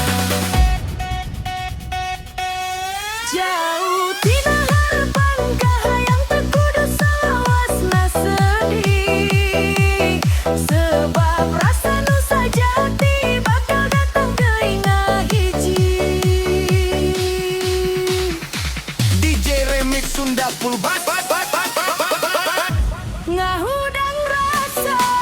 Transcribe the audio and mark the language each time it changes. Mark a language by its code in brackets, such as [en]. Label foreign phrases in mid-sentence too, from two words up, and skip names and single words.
[su] Jauh tina harapan kahayang teu kudu salawasna sedih. Sebab rasa nu sajati bakal datang deui ngahiji. [en] DJ Remix Sunda full bass. [su] Ngahudang rasa.